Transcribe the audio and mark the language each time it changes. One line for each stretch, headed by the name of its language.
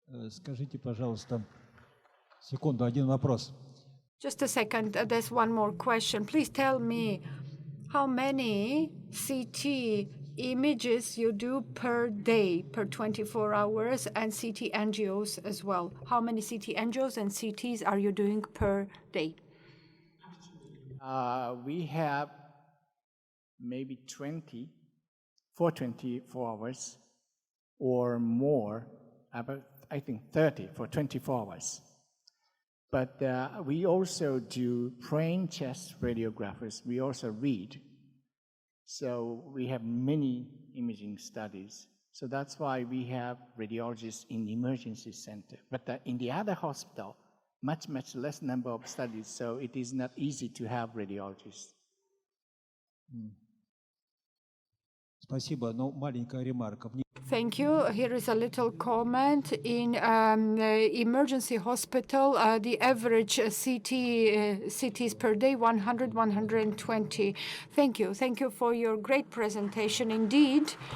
Russian: Скажите, пожалуйста, секунду, один вопрос.
English: Just a second, there's one more question. Please tell me how many CT images you do per day, per 24 hours, and CT angios as well. How many CT angios and CTs are you doing per day? We have maybe 20 for 24 hours or more, about I think 30 for 24 hours. But we also do brain chest radiographers. We also read. So we have many imaging studies. So that's why we have radiologists in the emergency center. But in the other hospital, much, much less number of studies. So it is not easy to have radiologists.
Russian: Спасибо, но маленькая ремарка.
English: Thank you. Here is a little comment. In the emergency hospital, the average CTs per day, 100, 120. Thank you. Thank you for your great presentation indeed.